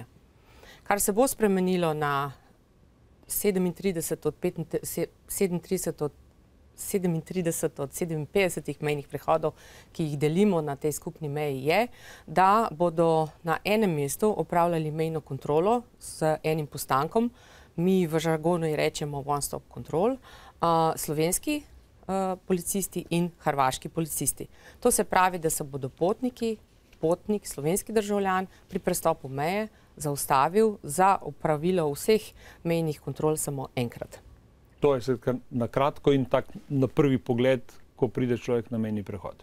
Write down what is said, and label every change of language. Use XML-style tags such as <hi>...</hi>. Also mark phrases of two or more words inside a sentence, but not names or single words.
<sl>Kar se bo spremenilo na 37 od 57 mejnih prehodov, ki jih delimo na tej skupni meji, je, da bodo na enem mestu opravljali mejno kontrolo z enim postankom. Mi v žargonu ji rečemo</sl> <en>one-stop control,</en> <sl>slovenski policisti in hrvaški policisti. To se pravi, da se bodo potnik, slovenski državljan, pri prestopu meje zaustavil za opravilo vseh mejnih kontrol samo enkrat. To je na kratko in tak na prvi pogled, ko pride človek na mejni prehod.</sl>